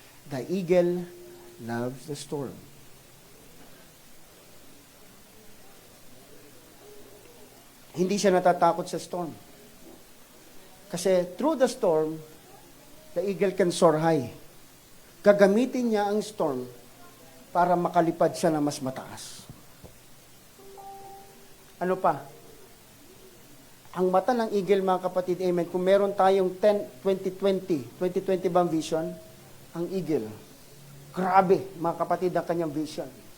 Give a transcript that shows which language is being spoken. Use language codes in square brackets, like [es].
[en] The eagle loves the storm. [tl] Hindi siya natatakot sa storm. [en] Kasi through the storm, the eagle can soar high. [tl] Gagamitin niya ang storm para makalipad siya na mas mataas. Ano pa? Ang mata ng eagle, mga kapatid, amen, kung meron tayong 2020 bang vision, ang eagle, grabe, mga kapatid, ang kanyang vision.